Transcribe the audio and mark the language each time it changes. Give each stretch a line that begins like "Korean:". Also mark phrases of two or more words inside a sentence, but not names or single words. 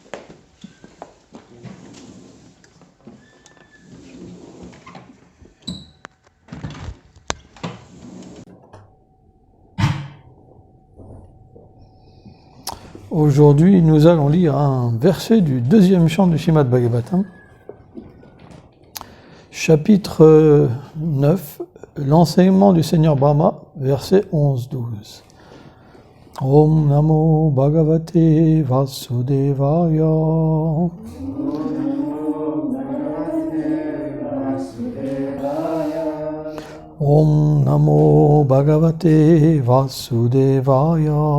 French: Aujourd'hui, nous allons lire un verset du deuxième chant du Srimad Bhagavatam, chapitre 9, l'enseignement du Seigneur Brahma, versets 11-12.
Sanskrit: Om Namo Bhagavate Vasudevaya. Om Namo Bhagavate Vasudevaya.